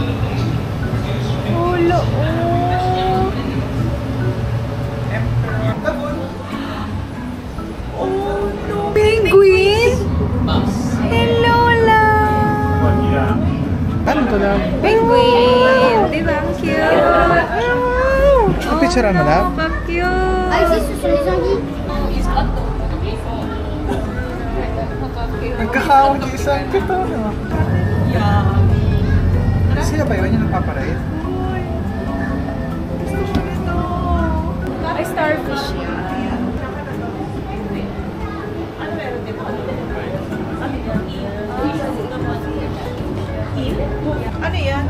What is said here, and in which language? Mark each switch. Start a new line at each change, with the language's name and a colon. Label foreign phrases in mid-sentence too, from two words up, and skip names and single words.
English: Ulo, oh! Oh, no! Penguin? Hello, love!
Filipino: Ano to lang? Penguin! Di ba? Ang cute! Picture Pipicturean mo na? Ka-cute!
French: Ah, ici, ce sont les anguilles.
Filipino: Nagkakawag yung isang pito, no? Sila ba yun yung nagpaparade? Ay, starfish yan. Ano yan?